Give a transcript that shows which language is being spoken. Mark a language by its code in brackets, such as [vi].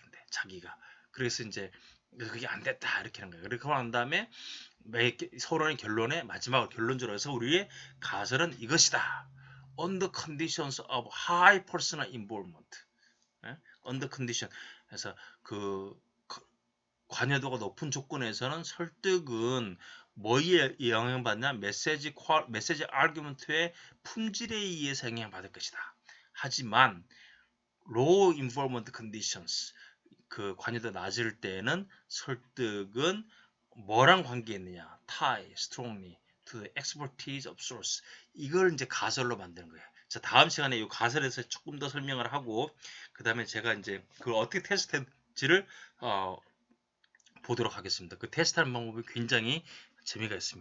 [ko] 근데 자기가 그래서 이제 그게 안 됐다 이렇게 하는 거예요. 그렇게 한 다음에 서론의 결론에 마지막으로 결론적으로 해서 우리의 가설은 이것이다. [en] On the conditions of high personal involvement. On the condition. [ko] 그래서 그 관여도가 높은 조건에서는 설득은 뭐에 영향받냐? 메시지 아규먼트의 품질에 의해서 영향받을 것이다. 하지만 [en] low involvement conditions [ko] 그 관여도 낮을 때는 설득은 뭐랑 관계 있느냐? [en] tie strongly to the expertise of source. [ko] 이걸 이제 가설로 만드는 거예요. 자, 다음 시간에 이 가설에서 조금 더 설명을 하고 그 다음에 제가 이제 그걸 어떻게 테스트했지를 보도록 하겠습니다. 그 테스트하는 방법이 굉장히 재미가 있습니다.